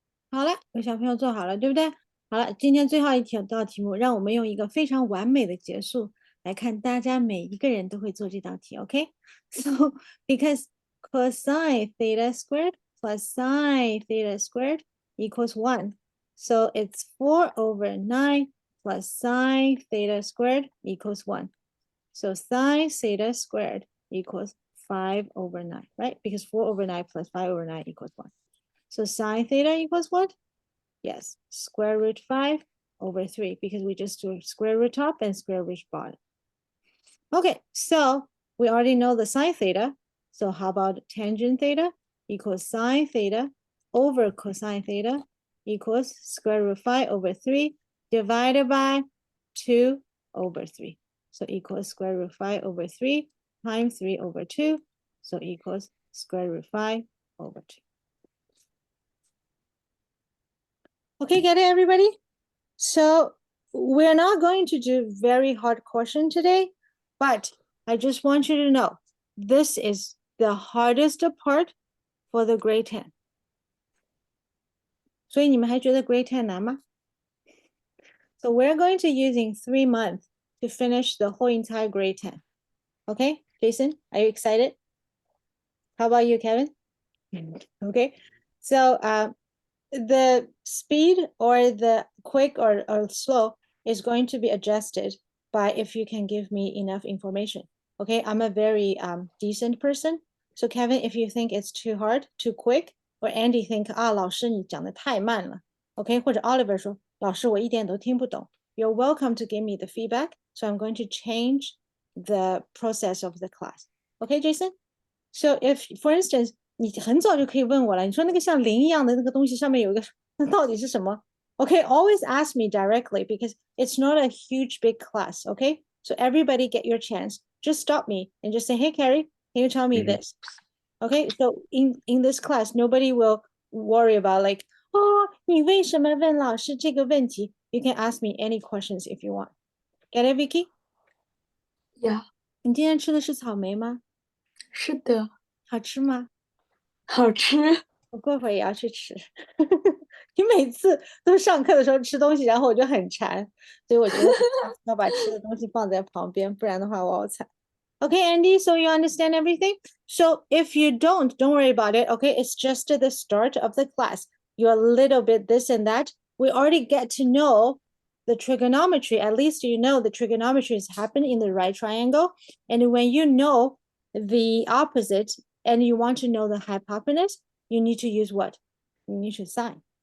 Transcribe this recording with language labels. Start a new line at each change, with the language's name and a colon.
Chinese: 好了，有小朋友做好了，对不对？好了，今天最后一道题目，让我们用一个非常完美的结束来看，大家每一个人都会做这道题，OK？
English: So because cosine theta squared plus sine theta squared equals 1. So it's 4 over 9 plus sine theta squared equals 1. So sine theta squared equals 5 over 9, right? Because 4 over 9 plus 5 over 9 equals 1. So sine theta equals what? Yes, square root 5 over 3, because we just do square root top and square root bottom. Okay, so we already know the sine theta. So how about tangent theta equals sine theta over cosine theta equals square root 5 over 3 divided by 2 over 3. So equals square root 5 over 3 times 3 over 2. So equals square root 5 over 2. Okay, get it, everybody? So we're not going to do very hard question today, but I just want you to know this is the hardest part for the grade 10.
Chinese: 所以你们还觉得 grade 10难吗?
English: So we're going to using 3 months to finish the whole entire grade 10. Okay, Jason, are you excited? How about you, Kevin? Okay, so the speed or the quick or slow is going to be adjusted by if you can give me enough information. Okay, I'm a very decent person. So Kevin, if you think it's too hard, too quick, or Andy think
Chinese: 老师你讲得太慢了
English: ，OK，
Chinese: 或者 Oliver 说老师我一点都听不懂
English: ，You're welcome to give me the feedback. So I'm going to change the process of the class. Okay, Jason? So if, for instance,
Chinese: 你很早就可以问我了，你说那个像零一样的那个东西上面有一个，那到底是什么 ？
English: Okay, always ask me directly because it's not a huge big class. Okay, so everybody get your chance. Just stop me and just say, "Hey, Carrie, can you tell me this?" Okay, so in this class, nobody will worry about like, "Oh,
Chinese: 你为什么问老师这个问题?"
English: You can ask me any questions if you want. Get it, Vicky? Yeah.
Chinese: 你今天吃的是草莓吗？是的，好吃吗？好吃。我过会儿也要去吃。你每次都上课的时候吃东西，然后我就很馋，所以我觉得要把吃的东西放在旁边，不然的话我好惨。
English: Okay, Andy, so you understand everything? So if you don't worry about it, okay? It's just the start of the class. You're a little bit this and that. We already get to know the trigonometry. At least you know the trigonometry is happening in the right triangle. And when you know the opposite and you want to know the hypotenuse, you need to use what? You need to sine.